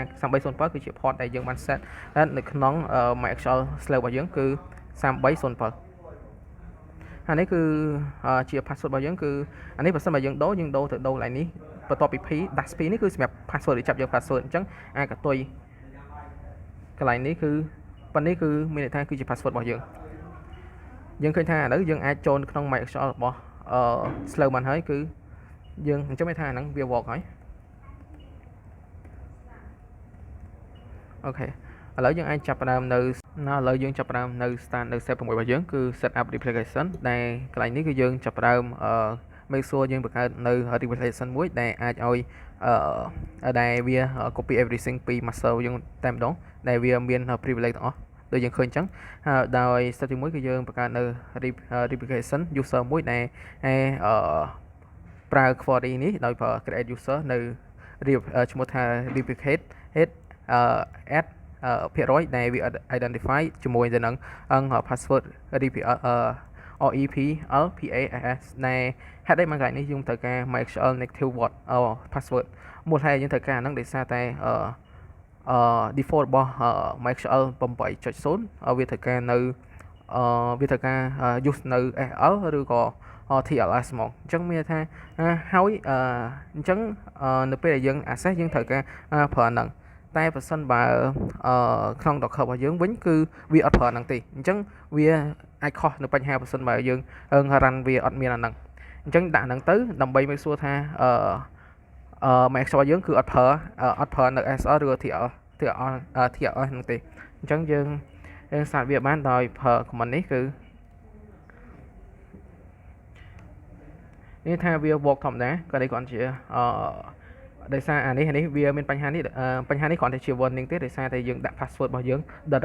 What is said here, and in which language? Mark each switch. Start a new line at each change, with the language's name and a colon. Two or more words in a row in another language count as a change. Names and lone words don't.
Khmer: 3307 គឺជា port ដែលយើងបាន set នៅក្នុង MySQL slave របស់យើងគឺ 3307 អានេះគឺជា password របស់យើងគឺអានេះបើសិនបើយើងដូរទៅដូរកន្លែងនេះបន្ទាប់ពី
English: p dash p
Khmer: នេះគឺសម្រាប់ password ដែលចាប់យក password អញ្ចឹងអាចកតុយកន្លែងនេះគឺប៉ុណ្នេះគឺមានន័យថាគឺជា password របស់យើងឃើញថាឥឡូវយើងអាចចូលក្នុង MySQL របស់slave បានហើយគឺយើងអញ្ចឹងមានថាអាហ្នឹងវា work ហើយ អូខេឥឡូវយើងអាចចាប់ផ្ដើមនៅឥឡូវយើងចាប់ផ្ដើមនៅ start នៅ step 6របស់យើងគឺ set up replication ដែលកន្លែងនេះគឺយើងចាប់ផ្ដើម
English: make sure
Khmer: យើងបង្កើតនៅ replication មួយដែលអាចឲ្យដែលវា
English: copy everything
Khmer: ពី master យើងតែម្ដងដែលវាមាន privilege ទាំងអស់ដូចយើងឃើញអញ្ចឹងដោយ step ទី1គឺយើងបង្កើតនៅ
English: replication user
Khmer: មួយដែល ប្រើ query នេះដោយប្រើ
English: create user
Khmer: នៅឈ្មោះថា replicate add ភាគរយដែលវា identify ជាមួយទៅនឹង password REPLPAS ដែលហេតុអីមកកន្លែងនេះយើងត្រូវការ
English: MySQL native word password
Khmer: មូលហេតុយើងត្រូវការហ្នឹងដោយសារតែdefault របស់ MySQL 8.0 វាត្រូវការនៅវាត្រូវការ use នៅ SL ឬក៏ TLS ហ្មងអញ្ចឹងមានថាហើយអញ្ចឹងនៅពេលដែលយើង access យើងត្រូវការប្រើហ្នឹងតែបើសិនបើក្នុង Docker របស់យើងវិញគឺវាអត់ប្រើហ្នឹងទេអញ្ចឹងវាអាចខុសនៅបញ្ហាបើសិនបើយើង run វាអត់មានអាហ្នឹងអញ្ចឹងដាក់ហ្នឹងទៅដើម្បី
English: make sure
Khmer: ថាMySQL យើងគឺអត់ប្រើនៅ SL ឬ TLS ហ្នឹងទេអញ្ចឹងយើង start វាបានដោយប្រើ command នេះគឺ នេះថាវា work ធម្មតាក៏នេះគ្រាន់ជាដោយសារអានេះវាមានបញ្ហានេះគ្រាន់តែជា warning ទេដោយសារតែយើងដាក់ password របស់យើង direct